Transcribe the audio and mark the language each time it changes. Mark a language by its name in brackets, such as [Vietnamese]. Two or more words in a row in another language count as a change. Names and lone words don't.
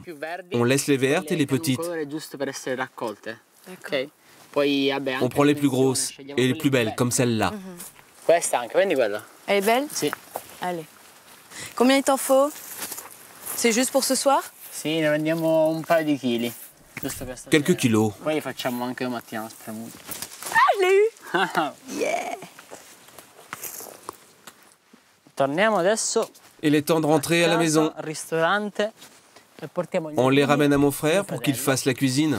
[French] On laisse les vertes et les petites. On prend les plus grosses et les plus belles, comme celle-là. Elle est belle? [Italian] Si. [French] Allez. Combien il t'en faut? C'est juste pour ce soir? [Italian] Si, ne vendiamo un paio di chili. [French] Quelques kilos. [Italian] Poi facciamo anche domattina la spremuta. [French] Ah, je l'ai eu! Yeah! [Italian] Torniamo adesso. [French] Il est temps de rentrer à la maison. On les ramène à mon frère pour qu'il fasse la cuisine.